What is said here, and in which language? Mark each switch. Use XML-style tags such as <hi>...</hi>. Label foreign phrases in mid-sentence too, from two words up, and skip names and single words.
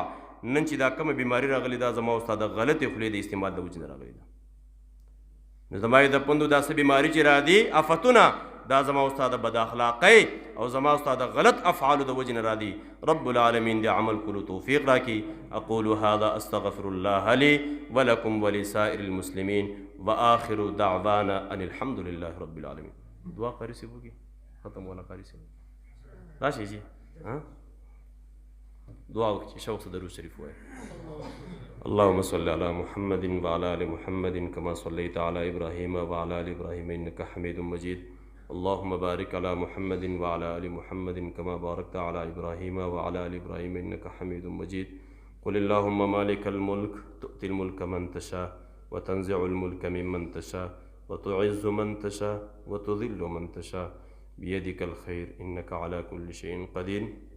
<ps>نن چې دا کومه بیماري راغلې دا زما او ستا د غلطې خولې د استعمال د وجې نه راغلې ده. نو زما د پندو دا څه بیماري چې راځي آفتونه دا زما او ستا د بد اخلاقۍ او زما او ستا د غلط افعالو د وجې نه راځي.</ps> <ar>رب العالمین</ar> <ps>د عمل کولو توفیق راکړي.</ps> <ar>اقول هذا استغفر الله لي ولكم ولسائر المسلمين واخر دعوانا ان الحمد لله رب العالمين.</ar> <ur>دعا قاری سے ہوگی ختم والا قاری سے</ur> <ps>راشی</ps> <ur>جی ہاں</ur> <ps>دعا وکړي شوق سره درود شریف وایي.</ps> <ar>اللهم صل على محمد وعلى ال محمد كما صليت على ابراهيم وعلى ال ابراهيم انك حميد مجيد. اللهم بارك على محمد وعلى ال محمد كما باركت على ابراهيم وعلى ال ابراهيم انك حميد مجيد. قل اللهم مالك الملك تؤتي الملك من تشاء وتنزع الملك ممن تشاء وتعز من تشاء وتذل من تشاء بيدك الخير انك على كل شيء قدير.</ar>